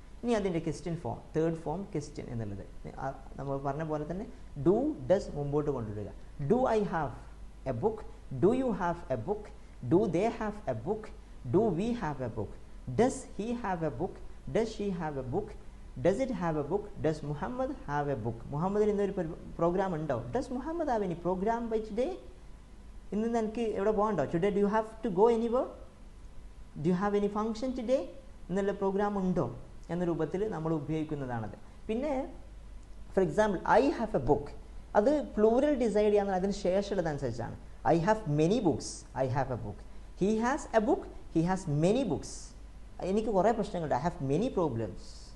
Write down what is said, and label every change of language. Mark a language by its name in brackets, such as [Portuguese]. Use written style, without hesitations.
[Malayalam] ഇനി അതിൻ്റെ question form, third form question എന്നുള്ളത് നമ്മൾ പറഞ്ഞ പോലെ തന്നെ ഡു, ഡസ് മുമ്പോട്ട് കൊണ്ടുവരിക. [English] Do I have a book, do you have a book, do they have a book, do we have a book, does he have a book, does she have a book, does it have a book, does Muhammad have a book. [Malayalam] മുഹമ്മദിന് ഇന്നൊരു programme ഉണ്ടോ? [English] does Muhammad have any program by today? [Malayalam] ഇന്ന് നിനക്ക് എവിടെ പോകണ്ടോ? [English] today do you have to go anywhere, do you have any function today? [Malayalam] എന്നുള്ള programme ഉണ്ടോ എന്ന രൂപത്തിൽ നമ്മൾ ഉപയോഗിക്കുന്നതാണത്. പിന്നെ [English] for example I have a book, [Malayalam] അത് പ്ലൂരൽ ഡിസൈഡ് ചെയ്യാന്ന് അതിന് ശേഷമുള്ളതനുസരിച്ചാണ്. [English] I have many books, I have a book. He has a book, he has many books. [Malayalam] എനിക്ക് കുറേ പ്രശ്നങ്ങളുണ്ട്, [English] I have many problems.